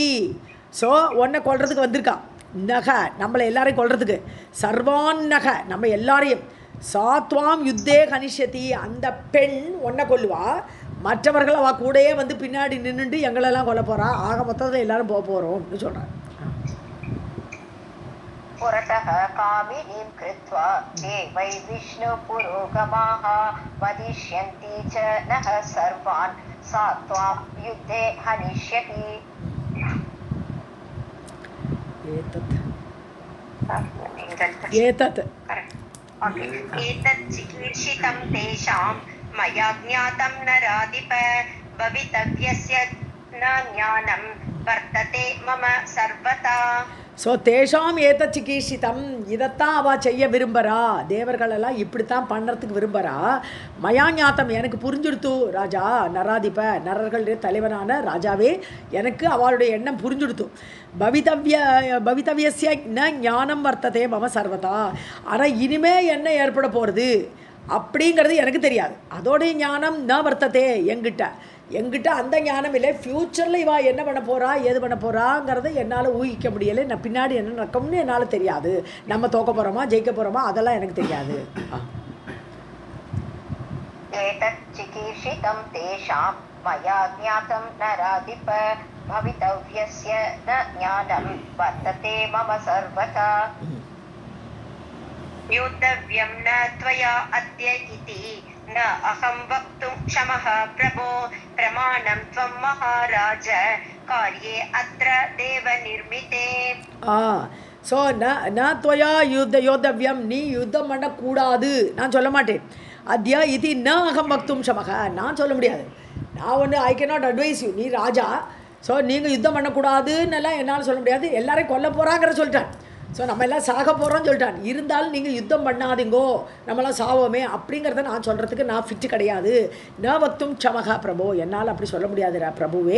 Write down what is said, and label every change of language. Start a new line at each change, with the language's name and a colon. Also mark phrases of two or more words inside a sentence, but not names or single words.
Tamil: ஸோ உன்னை கொள்றதுக்கு வந்திருக்கா. நக நம்மளை எல்லாரையும் கொள்றதுக்கு,
Sanskrit: सर्वान् नः
Tamil: நம்ம எல்லாரையும்,
Sanskrit: सा त्वां युद्धे हनिष्यति
Tamil: அந்த பெண் ஒன்றை கொல்லுவா. மற்றவர்கள் அவள் கூடயே வந்து பின்னாடி நின்றுட்டு எங்களெல்லாம் கொல்ல போகிறா. ஆக மொத்தத்தில் எல்லாரும் போக போகிறோம்னு சொல்கிறான்.
Sanskrit: पुरतः कामिनीं कृत्वा ते वै विष्णुपुरोगमाः वदिष्यन्ति च नः सर्वान् सा त्वां युद्धे हनिष्यति. एतत् चिकीर्षितं तेषां मया ज्ञातं नराधिप भवितव्यस्य न ज्ञानं वर्तते मम सर्वथा.
Tamil: ஸோ
Sanskrit: तेषां एतत् चिकीर्षितम्,
Tamil: இதைத்தான் அவள் செய்ய விரும்புகிறா. தேவர்களெல்லாம் இப்படித்தான் பண்ணுறதுக்கு விரும்புகிறா.
Sanskrit: मया ज्ञातम्
Tamil: எனக்கு புரிஞ்சுடுத்து ராஜா, நராதிப நரர்களுடைய தலைவனான ராஜாவே எனக்கு அவளுடைய எண்ணம் புரிஞ்சுடுத்து.
Sanskrit: भवितव्यस्य न ज्ञानं वर्तते मम सर्वथा,
Tamil: ஆனால் இனிமே என்ன ஏற்பட போகிறது அப்படிங்கிறது எனக்கு தெரியாது. அதோடைய ஞானம்
Sanskrit: न वर्तते
Tamil: எங்கிட்ட அந்த ஞானம் இல்லை. ஃப்யூச்சரில் இவா என்ன பண்ண போகிறா ஏது பண்ண போகிறாங்கிறத என்னால் ஊகிக்க முடியலை. நான் பின்னாடி என்ன நடக்கும்னு என்னால் தெரியாது. நம்ம தோக்க போகிறோமா ஜெயிக்க போகிறோமா அதெல்லாம் எனக்கு தெரியாது.
Sanskrit: एतत् चिकीर्षितं तेषां मया ज्ञातं नराधिप भवितव्यस्य न ज्ञानं वर्तते मम सर्वथा. योद्धव्यं न त्वया अद्य इति न अहं वक्तुं क्षमः प्रभो प्रमाणं त्वं महाराज कार्ये अत्र देवनिर्मिते.
Tamil: ஸோ
Sanskrit: न त्वया योद्धव्यम्,
Tamil: நீ யுத்தம் பண்ணக்கூடாது நான் சொல்ல மாட்டேன்.
Sanskrit: अद्य इति न अहं वक्तुं क्षमः,
Tamil: நான் சொல்ல முடியாது. நான் ஒன்று
English: I can not advise you,
Tamil: நீ ராஜா. ஸோ நீங்கள் யுத்தம் பண்ணக்கூடாதுன்னெல்லாம் என்னால் சொல்ல முடியாது. எல்லாரையும் கொல்ல போகிறாங்கிற சொல்லிட்டேன். ஸோ நம்ம எல்லாம் சாக போகிறோம்னு சொல்லிட்டான். இருந்தாலும் நீங்கள் யுத்தம் பண்ணாதீங்கோ, நம்மளாம் சாவோமே அப்படிங்கிறத நான் சொல்கிறதுக்கு நான் ஃபிட்டு கிடையாது.
Sanskrit: न वक्तुं क्षमः
Tamil: பிரபு, என்னால் அப்படி சொல்ல முடியாது பிரபுவே.